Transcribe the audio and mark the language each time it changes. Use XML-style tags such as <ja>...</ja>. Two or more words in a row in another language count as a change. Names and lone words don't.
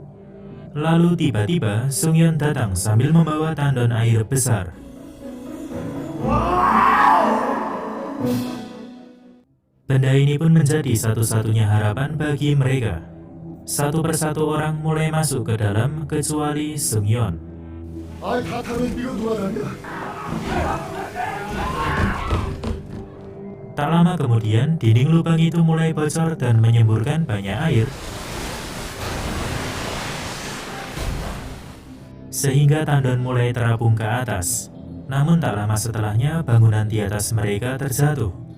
<id>Lalu tiba-tiba Sung Yeon datang sambil membawa tandon air besar. Benda ini pun menjadi satu-satunya harapan bagi mereka. Satu persatu orang mulai masuk ke dalam kecuali Sung Yeon.</id> <ko>아이 다 타면 이거 누가 다냐?</ko> <id>Tak lama kemudian, dinding lubang itu mulai bocor dan menyemburkan banyak air. Sehingga tandon mulai terapung ke atas. Namun tak lama setelahnya, bangunan di atas mereka terjatuh.</id>